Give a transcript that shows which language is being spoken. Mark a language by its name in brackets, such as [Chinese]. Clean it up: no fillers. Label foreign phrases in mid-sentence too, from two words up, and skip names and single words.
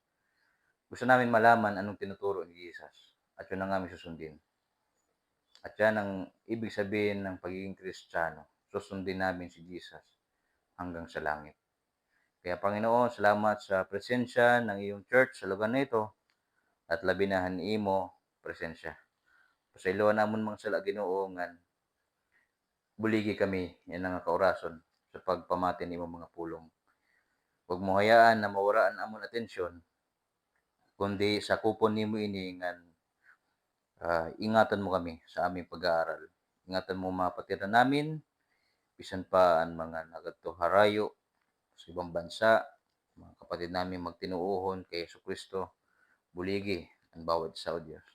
[Filipino] Gusto namin malaman anong tinuturo ni Jesus. At yun ang aming susundin. At yan ang ibig sabihin ng pagiging Kristiyano. Susundin namin si Jesus hanggang sa langit. Kaya Panginoon, salamat sa presensya ng iyong church sa lugar na ito at [Waray] labinahan imo presensya. Pasailoan namon mga sala Ginoo ngan buligi kami yan ang kaurason sa pagpamatin imo mga pulong. [Filipino] Huwag mo hayaan [Waray] na mawaraan amon atensyon kundi sakupon nimo ini ngan [Filipino] ingatan mo kami sa aming pag-aaral. Ingatan mo mga patira namin, [Waray] bisan pa ang mga nagadto harayo [Filipino] sa ibang bansa, mga kapatid namin [Waray] magtinuohon kay Jesucristo, buligi [Filipino] ang bawat isa o Diyos.